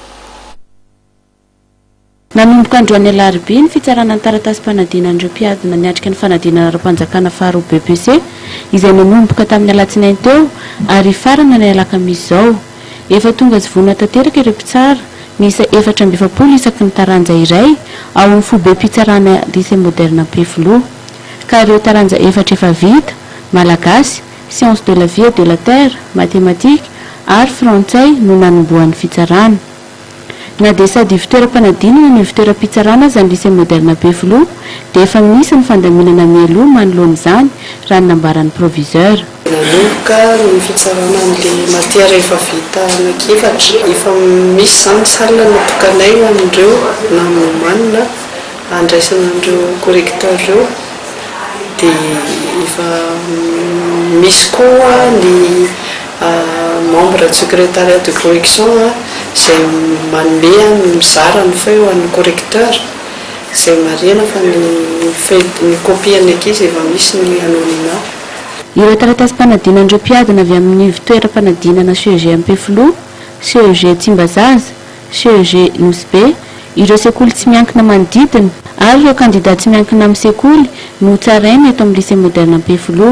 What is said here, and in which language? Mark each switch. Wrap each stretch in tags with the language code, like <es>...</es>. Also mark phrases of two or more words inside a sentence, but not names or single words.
<mg>Nanomboka androany alarobia ny fitsarana ny taratasy-panadina ireo mpiadana niatrika ny fanadinana ara-panjakana faharoa BEPC izay nanomboka tamin'ny alatsinainy teo ary farana ny alakamisy izao. Efa tonga zivona tanteraka ireo mpitsara miisa 720 isaky ny taranja iray ao amin'ny fobe mpitsarana lycée moderne Ampefiloha ka ireo taranja efa vita malagasy,</mg> <fr>sciences de la vie et de la terre, mathématiques</fr> <mg>ary frantsay no nanombohan'ny fitsarana. Na dia sady fitoeram-panadinana ny fitoeram-pitsarana izany lycée moderne Ampefiloha dia efa misy ny fandaminana mialoha manoloana izany raha ny nambaran'ny proviseur. Nanomboka ny fitsarana amin'ilay matière efa vita anankiefatra, efa misy izany salina natokanay ho an'ireo na manina andraisana an'ireo correcteur ireo dia efa misy koa ny</mg> <fr>membre du secrétariat de correction</fr> <mg>izay manome mizara ny feo an'ny correcteur izay marihana fa ny copie ny ankizy efa misy ny anonymat. Ireo taratasy-panadinana ireo mpiadana avy amin'ny fitoeram-panadinana CEG Ampefiloha, CEG Tsimbazaza, CEG Nosy, ireo sekoly tsy miankina manodidina ary ireo candidat tsy miankina amin'ny sekoly no tsaraina eto amin'ny lycée moderne Ampefiloha.</mg>